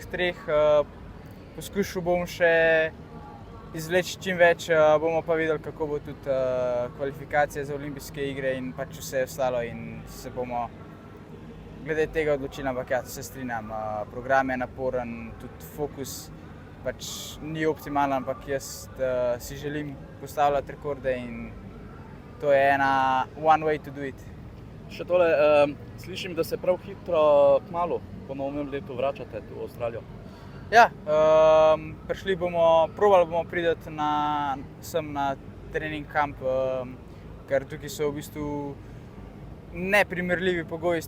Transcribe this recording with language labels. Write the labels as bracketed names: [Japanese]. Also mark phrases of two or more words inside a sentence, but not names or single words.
[Slovenian] 3, poskušal bom še izvleči čim več, bomo pa videli, kako bo tudi kvalifikacije za olimpijske igre in pač vse ostalo in se bomo glede tega odločili, ampak ja, se strinjam, program je naporen, tudi fokus pač ni optimalen, ampak jaz si želim postavljati rekorde in to je ena [English] one way to do it. [Slovenian] Še tole, slišim, da se prav hitro, kmalu, po novem letu vračate v Avstralijo. Ja, probali bomo priti sem na trening kamp, ker tukaj so v bistvu neprimerljivi pogoji s